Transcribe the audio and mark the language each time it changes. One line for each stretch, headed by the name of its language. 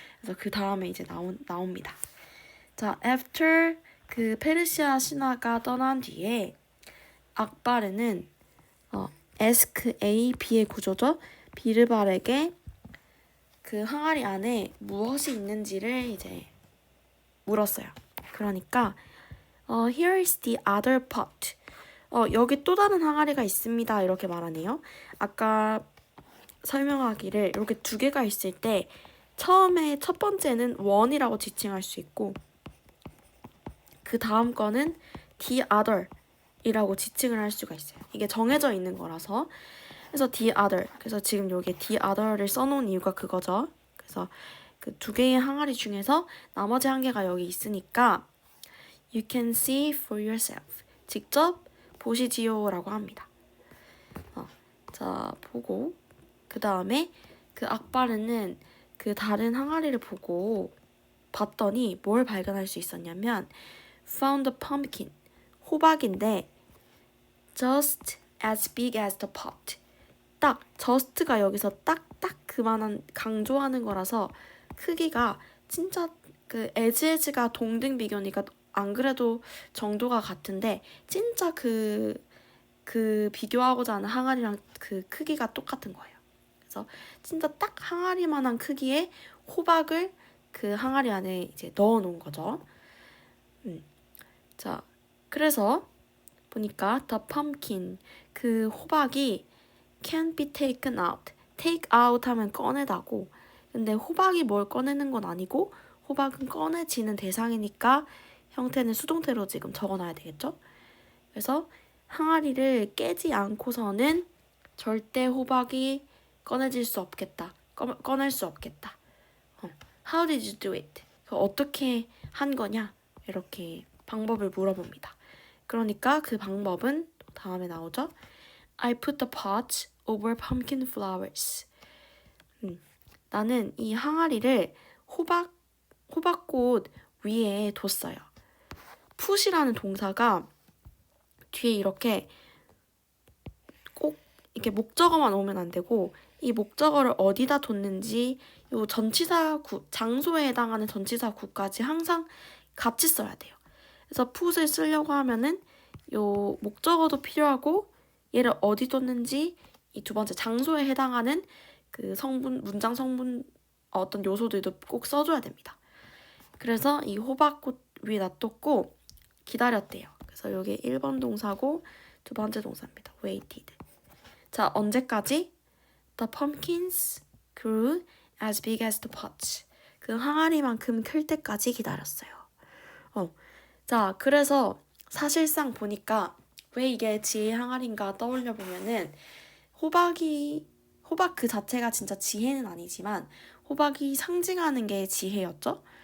Korean: 그래서 그 다음에 이제 나옵니다. 자, after 그 페르시아 신하가 떠난 뒤에 악바르는 ask A, B의 구조죠. 비르발에게 그 항아리 안에 무엇이 있는지를 이제 물었어요. 그러니까
English: here is the other pot.
Korean: 여기 또 다른 항아리가 있습니다. 이렇게 말하네요. 아까 설명하기를 이렇게 두 개가 있을 때 처음에 첫 번째는 one이라고 지칭할 수 있고 그 다음 거는 the other 이라고 지칭을 할 수가 있어요. 이게 정해져 있는 거라서. 그래서
English: the other.
Korean: 그래서 지금 여기에 the other를 써놓은 이유가 그거죠. 그래서 그 두 개의 항아리 중에서 나머지 한 개가 여기 있으니까
English: you can see for yourself.
Korean: 직접 보시지요라고 합니다. 자, 보고 그 다음에 그 악바르는 그 다른 항아리를 보고 봤더니 뭘 발견할 수 있었냐면
English: found a pumpkin.
Korean: 호박인데
English: just as big as the pot.
Korean: 딱 just가 여기서 딱 그만한 강조하는 거라서 크기가 진짜 그 에즈가 동등 비교니까 안 그래도 정도가 같은데 진짜 그 비교하고자 하는 항아리랑 그 크기가 똑같은 거예요. 그래서 진짜 딱 항아리만한 크기의 호박을 그 항아리 안에 이제 넣어 놓은 거죠. 자, 그래서 보니까
English: the pumpkin
Korean: 그 호박이
English: can be taken out.
Korean: take out 하면 꺼내다고. 근데 호박이 뭘 꺼내는 건 아니고 호박은 꺼내지는 대상이니까 형태는 수동태로 지금 적어놔야 되겠죠? 그래서 항아리를 깨지 않고서는 절대 호박이 꺼내질 수 없겠다. 꺼낼 수 없겠다.
English: How did you do it?
Korean: 어떻게 한 거냐? 이렇게 방법을 물어봅니다. 그러니까 그 방법은 다음에 나오죠.
English: I put the pot over pumpkin flowers.
Korean: 나는 이 항아리를 호박꽃 위에 뒀어요. put이라는 동사가 뒤에 이렇게 꼭 이렇게 목적어만 오면 안 되고 이 목적어를 어디다 뒀는지 요 전치사구 장소에 해당하는 전치사구까지 항상 같이 써야 돼요. 그래서 put을 쓰려고 하면은 요 목적어도 필요하고 얘를 어디 뒀는지 이 두 번째 장소에 해당하는 그 성분 문장 성분 어떤 요소들도 꼭 써줘야 됩니다. 그래서 이 호박꽃 위에 놔뒀고 기다렸대요. 그래서 여기 1번 동사고 두 번째 동사입니다.
English: waited.
Korean: 자, 언제까지?
English: The pumpkins grew as big as the pots.
Korean: 그 항아리만큼 클 때까지 기다렸어요. 자, 그래서 사실상 보니까 왜 이게 지혜 항아리인가 떠올려 보면은 호박 그 자체가 진짜 지혜는 아니지만 호박이 상징하는 게 지혜였죠.